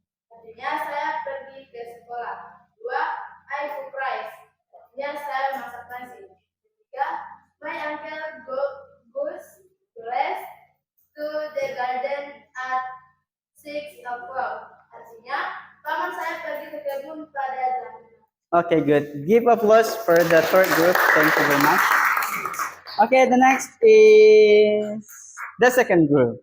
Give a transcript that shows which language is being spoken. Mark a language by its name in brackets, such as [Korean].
[Indonesian] Artinya saya pergi ke sekolah. 2. [English] I cook rice. [Indonesian] Artinya saya masak nasi. 3. [English] My uncle goes to rest to the garden at 6 o'clock. [Indonesian] Artinya paman saya pergi ke kebun pada jam 6. [English] Okay, good. Give applause for the third group. Thank you very much. Okay, the next is the second group.